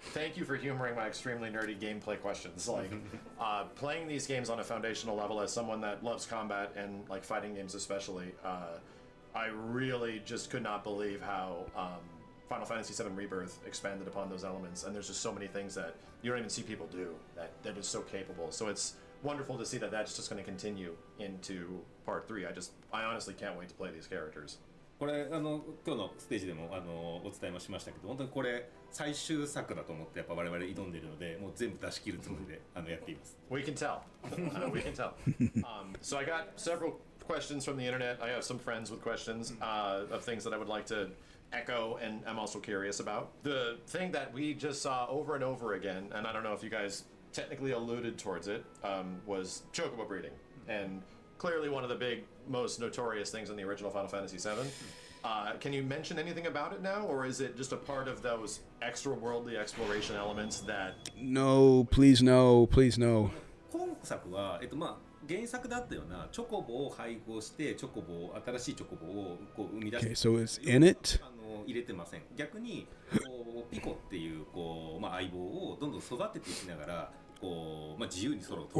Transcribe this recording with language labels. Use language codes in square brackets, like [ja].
[en] Thank you for humoring my extremely nerdy gameplay questions. Like playing these games on a foundational level as someone that loves combat and like fighting games especially, I really just could not believe how Final Fantasy VII Rebirth expanded upon those elements, and there's just so many things that you don't even see people do that is so capable. So it's wonderful to see that that's just going to continue into part 3. I honestly can't wait to play these characters. [ja] これ今日のステージでもお伝えもしましたけど、本当にこれ最終作だと思ってやっぱ我々挑んでいるので、もう全部出し切るつもりでやっています。 [en] We can tell. We can tell. So I got several questions from the internet. I have some friends with questions of things that I would like to echo and I'm also curious about. The thing that we just saw over and over again, and I don't know if you guys technically alluded towards it, was chocobo breeding. And clearly one of the big, most notorious things in the original Final Fantasy VII. Can you mention anything about it now, or is it just a part of those extra-worldly exploration elements that... No, please no, please no. [ja] 今作は、原作だったようなチョコボを配合して新しいチョコボをこう生み出して、 [en] Okay, so it's in it? [ja] 入れてません。逆にピコっていう相棒をどんどん育てていきながら自由に空を飛ぶ。